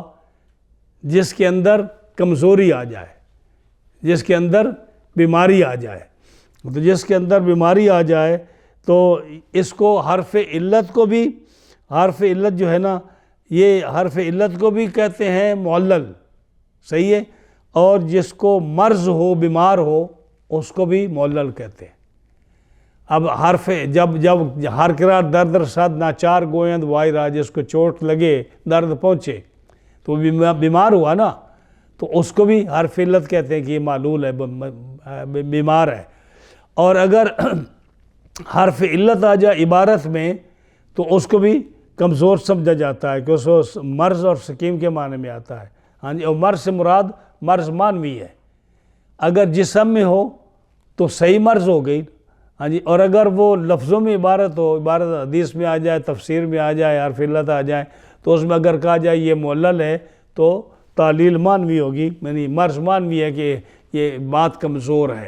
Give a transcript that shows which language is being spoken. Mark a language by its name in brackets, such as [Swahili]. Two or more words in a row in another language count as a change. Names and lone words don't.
[Urdu] جس کے اندر کمزوری آ جائے، جس کے اندر بیماری آ جائے، تو جس کے اندر بیماری آ جائے تو اس کو حرف علت کو بھی، حرف علت جو ہے نا یہ حرف علت کو بھی کہتے ہیں معلل، صحیح ہے، اور جس کو مرض ہو، بیمار ہو، اس کو بھی معلل کہتے ہیں۔ اب حرف جب ہر قرا دردر صد ناچار گویند وائرہ، جس کو چوٹ لگے، درد پہنچے تو بیمار ہوا نا، تو اس کو بھی حرف علت کہتے ہیں کہ یہ معلول ہے، بیمار ہے۔ اور اگر حرف علت آ جائے عبارت میں تو اس کو بھی کمزور سمجھا جاتا ہے، کہ اس کو مرض اور سقیم کے معنی میں آتا ہے، ہاں جی، اور مرض سے مراد مرض معنوی ہے، اگر جسم میں ہو تو صحیح مرض ہو گئی، ہاں جی، اور اگر وہ لفظوں میں عبارت ہو، عبارت حدیث میں آ جائے، تفسیر میں آ جائے، حرف علت آ جائے، تو اس میں اگر کہا جائے یہ معلل ہے تو تعلیل معنوی ہوگی، یعنی مرض معنوی ہے کہ یہ بات کمزور ہے۔